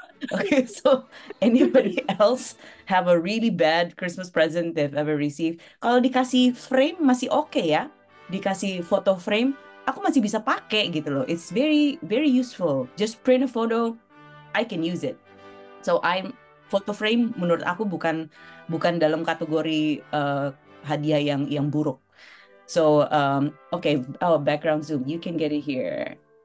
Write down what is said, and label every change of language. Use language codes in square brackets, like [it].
[en] Okay, so anybody else have a really bad Christmas present they've ever received? [id] Kalau dikasih frame masih oke ya. Dikasih photo frame, aku masih bisa pakai gitu loh. [en] It's very very useful. Just print a photo, I can use it. [id] So photo frame menurut aku bukan dalam kategori hadiah yang buruk. [en] So okay, background zoom, you can get it here.